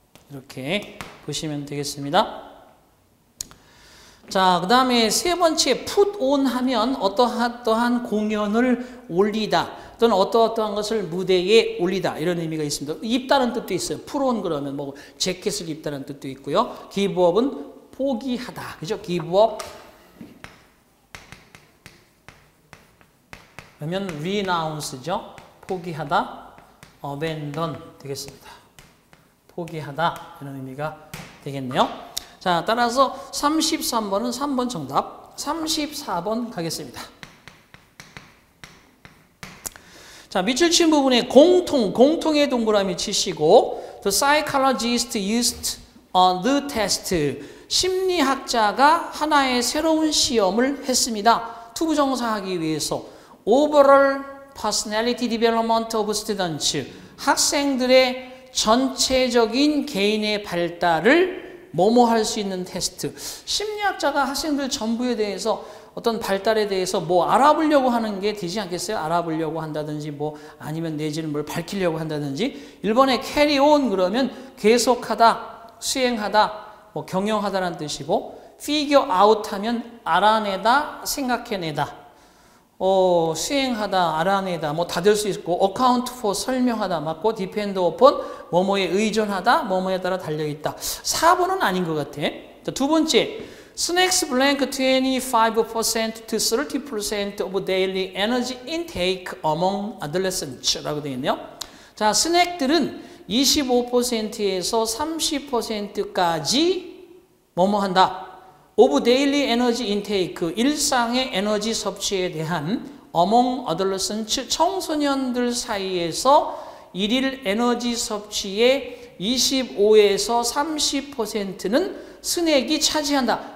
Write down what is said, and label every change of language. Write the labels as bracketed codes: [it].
[ko] 이렇게 보시면 되겠습니다. 자, 그 다음에 세 번째 put on 하면 어떠한 공연을 올리다 또는 어떠한 것을 무대에 올리다 이런 의미가 있습니다. 입다는 뜻도 있어요. put on 그러면 뭐 재킷을 입다는 뜻도 있고요. give up은 포기하다. 그죠? give up 그러면 renounce죠. 포기하다. abandon 되겠습니다. 포기하다 이런 의미가 되겠네요. 자, 따라서 33번은 3번 정답. 34번 가겠습니다. 자, 밑줄 친 부분에 공통의 동그라미 치시고 [en] The psychologist used the test. [ko] 심리학자가 하나의 새로운 시험을 했습니다. 투부정사하기 위해서 [en] Overall personality development of students. [ko] 학생들의 전체적인 개인의 발달을 뭐뭐 할 수 있는 테스트. 심리학자가 학생들 전부에 대해서 어떤 발달에 대해서 뭐 알아보려고 하는 게 되지 않겠어요? 알아보려고 한다든지 뭐 아니면 내지는 뭘 밝히려고 한다든지. 1번에 carry on 그러면 계속하다, 수행하다, 뭐 경영하다라는 뜻이고 figure out 하면 알아내다, 생각해내다. 수행하다, 알아내다, 뭐 다 될 수 있고, account for 설명하다, 맞고, depend upon, 뭐뭐에 의존하다, 뭐뭐에 따라 달려있다. 4번은 아닌 것 같아. [en] 자, 두 번째, snacks blank 25% to 30% of daily energy intake among adolescents [ko] 라고 되어 있네요. 자, 스낵들은 25%에서 30%까지 뭐뭐 한다. [en] of daily energy intake, [ko] 일상의 에너지 섭취에 대한 [en] among adolescents, [ko] 청소년들 사이에서 일일 에너지 섭취의 25에서 30%는 스낵이 차지한다.